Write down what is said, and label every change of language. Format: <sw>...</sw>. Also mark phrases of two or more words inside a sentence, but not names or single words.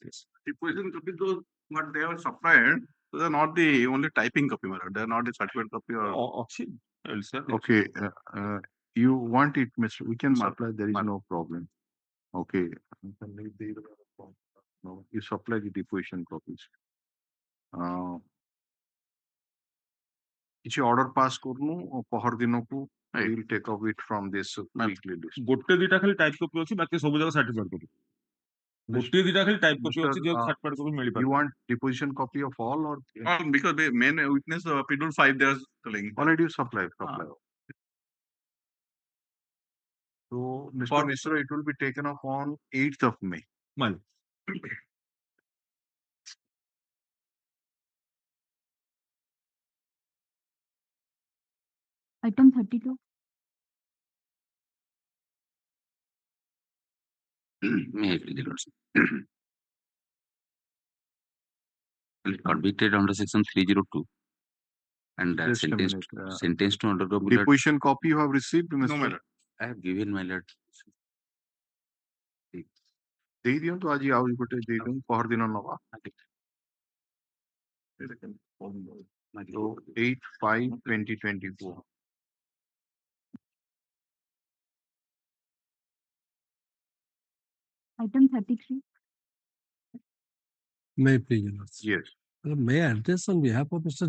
<en>Deposition copy, those what they have supplied, those are not the only typing copy, they are not the certificate copy or... Okay. You want it, Mr. We can supply, there is no problem. Okay. No, you supply the deposition copies. କିଛି order pass</en> <or>କରୁନୁ ପହର ଦିନକୁ</or> <en>we will take off it from this weekly list.</en> <or>ଗୋଟେ ଦିଟା ଖାଲି</or> <en>type copy</en> <or>ଅଛି, ବାକି ସବୁ ଜାକ</or> <en>certified copy.</en> <or>ଗୋଟେ ଦିଟା ଖାଲି</or> <en>type copy</en> <or>ଅଛି, ଯେ</or> <en>certified copy</en> <or>ମିଳି ପାରେ।</or> <en>You want deposition copy of all or? Because the main witness PW5 they are telling. Already you supply. So Mr. Mishra, it will be taken off on 8th of May. Well. Item 32. May I please, Lordship? Convicted under section 302 and sentenced to undergo deposition copy you have received, Mr. No, my lord. I have given my lord.</en> <or>ଦେଇ ଦିଅନ୍ତୁ ଆଜି ଆଉ ଗୋଟେ ଦେଇ ଦିଅନ୍ତୁ ପହର ଦିନ ନବା।</or> <en>So 8/5/2024. Item 33. May I please, Your Lordship? Yes. May I address on behalf of Mr.</en>